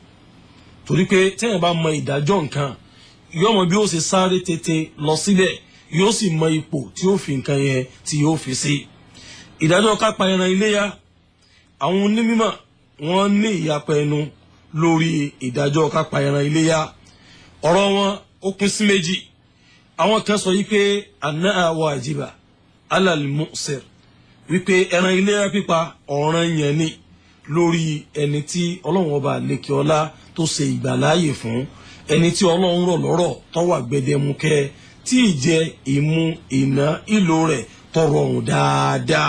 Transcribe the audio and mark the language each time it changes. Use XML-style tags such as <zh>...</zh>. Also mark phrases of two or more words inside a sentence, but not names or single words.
<yo>Torí pé téèyàn bá mọ ìdájọ́ nǹkan, yóò mọ bí ó ṣe sáré tètè lọ sílẹ̀, yóò sì mọ ipò tí ó fi nǹkan yẹn tí yóò fi sí. Ìdájọ́ ká pa ẹran iléyá, àwọn onímọ̀ wọ́n ní ìyapa ẹnu lórí ìdájọ́ ká pa ẹran iléyá. Ọ̀rọ̀ wọn ó pín sí méjì. Àwọn kan sọ wípé</yo> <ar>أنها واجبة على الموسر,</ar> <yo>wípé ẹran iléyá pípa ọ̀ranyàn ni lórí ẹni tí Ọlọ́run ọba àlekè ọlá tó ṣe ìgbàláyè fún, ẹni tí Ọlọ́run rọ̀ lọ́rọ̀ tó wà gbẹdẹmukẹ, tí ìjẹ ìmu ìná ìlò rẹ̀ tó rọrùn dáadáa.</yo>